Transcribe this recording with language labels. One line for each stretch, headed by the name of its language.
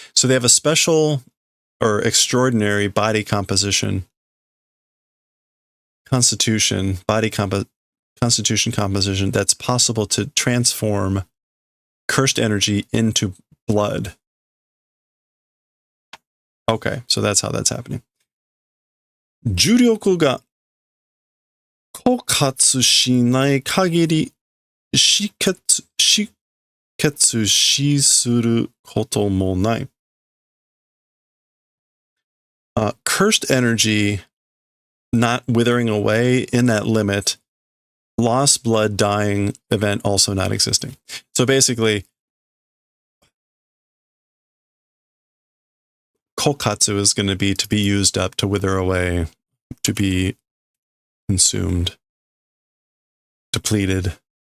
English: So they have a special or extraordinary body composition, constitution composition that's possible to transform cursed energy into blood. Okay, so that's how that's happening.
Japanese: 重力が枯渇しない限り止血死することもない。
English: Cursed energy not withering away in that limit, lost blood dying event also not existing. So basically, kokatsu is going to be used up, to wither away, to be consumed, depleted.